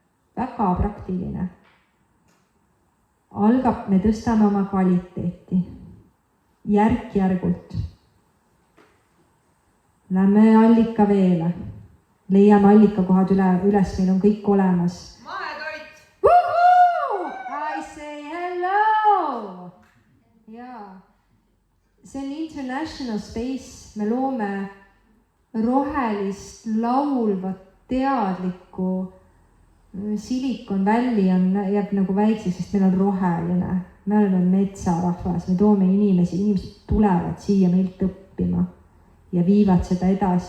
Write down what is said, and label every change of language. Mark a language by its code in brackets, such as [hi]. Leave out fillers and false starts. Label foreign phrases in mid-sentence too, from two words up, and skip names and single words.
[et] algab, me tõstame oma kvaliteeti järk-järgult. Lähme allikaveele, leiame allikakohad üles, meil on kõik olemas. Mahetoit! [en] I say hello! [et] Jaa, see on [en] international space, [et] me loome rohelist, laulvat, teadlikku. Silicon Valley jääb nagu väikseks, sest meil on roheline. Me oleme metsarahvas, me toome inimesed tulevad siia meilt õppima ja viivad seda edasi.